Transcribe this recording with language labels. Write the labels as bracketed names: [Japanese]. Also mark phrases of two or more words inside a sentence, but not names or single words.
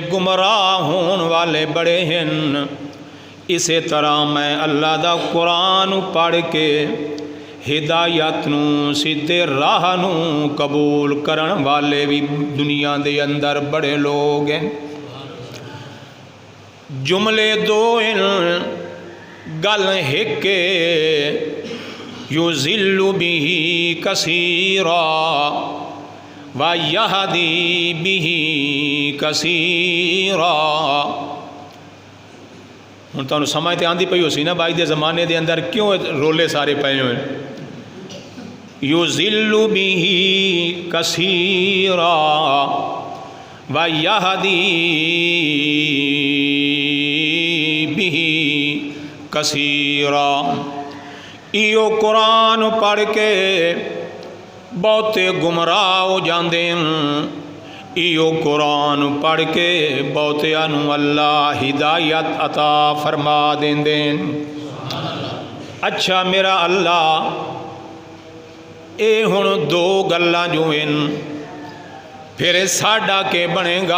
[Punjabi] گمراہ ہون والے بڑے ہیں، اسی طرح میں اللہ دا قرآن پڑھ کے ہدایت نو سیدھے راہ نو قبول کرن والے بھی دنیا دے اندر بڑے لوگ ہیں۔ جملے دو ان گل ایک [Arabic] یُذِلُّ بِهِ کثیرا وَيَهْدِي بِهِ کثیرا۔ [Punjabi] ہن تانوں سمجھ تے آندی پئی ہو سی نا بائی دے زمانے دے اندر کیوں رولے سارے پئے ہوئے، [Arabic] یُذِلُّ بِهِ کثیرا وَيَهْدِي بِهِ کثیرا۔ [Punjabi] ایو قرآن پڑھ کے بہتے گمراہ ہو جاندے ایو قرآن پڑھ کے بہتیاں نو اللہ ہدایت عطا فرما دیندے۔ اچھا میرا اللہ اے ہن دو گلاں جو ہیں پھر ساڈا کے بنے گا؟